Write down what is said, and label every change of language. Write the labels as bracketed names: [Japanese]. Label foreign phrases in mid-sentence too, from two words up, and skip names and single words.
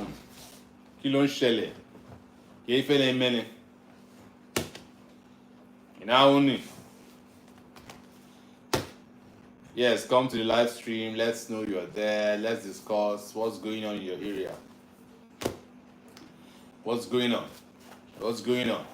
[Yoruba] Kí ló ń ṣẹlẹ̀? Kì í fẹ́lẹ̀ mẹ́lẹ̀. [English] Only. Yes, come to the live stream. Let's know you're there. Let's discuss what's going on in your area. What's going on? What's going on?